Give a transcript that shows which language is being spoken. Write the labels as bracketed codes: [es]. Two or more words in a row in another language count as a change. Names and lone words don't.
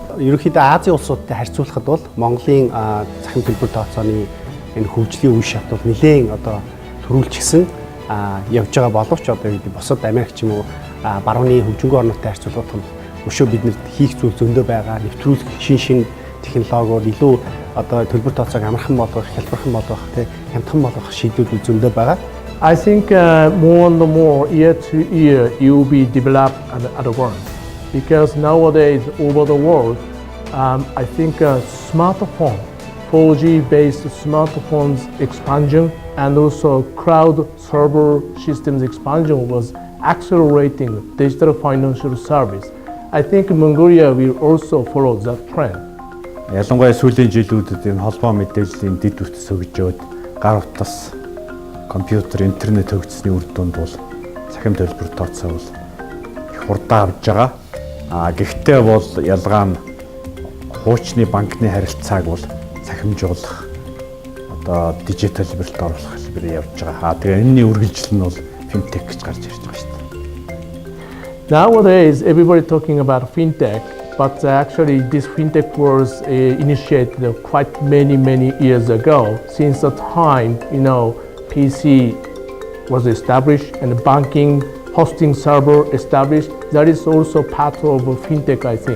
[mn] ерөнхийдөө Азийн улсуудтай харьцуулахад бол Монголын цахим төлбөр тооцооны энэ хөгжлийн үе шат бол нэлээд одоо төрүүлчихсэн явж байгаа боловч одоо бусад Америк ч юм уу барууны хөгжингөө орнуудтай харьцуулахад өшөө биднэрт хийх зүйл зөндөө байгаа. Нэвтрүүлэх шин технологиуд илүү одоо төлбөр тооцоог амархан болгох, хялбархан болгох, хямдхан болгох шийдвэрүүд зөндөө байгаа. [en] I think more and more year to year it will be developed and advanced because nowadays over the world I think smartphone 4G based smartphones expansion and also cloud server systems expansion was accelerating digital financial service. I think Mongolia will also follow that trend. [mn] Ялангуяа сүүлийн жилүүдэд энэ холбоо мэдээллийн дэд үтс хөгжөөд гар утас, компьютер, интернет хөгжсөний үр дүнд бол цахим төлбөр тооцоо бол их хурдан авж байгаа. Гэхдээ бол ялгаа нь хуучны банкны харилцааг бол цахимжуулах одоо дижитал хэлбэрт оруулах хэлбэрээр явж байгаа. Тэгээ энэний үргэлжлэл нь бол финтек гэж гарч ирж байгаа шүү дээ. [en] Nowadays everybody talking about fintech. But actually, this fintech was initiated quite many years ago. Since the time, PC was established and banking hosting server established, that is also part of fintech, I think.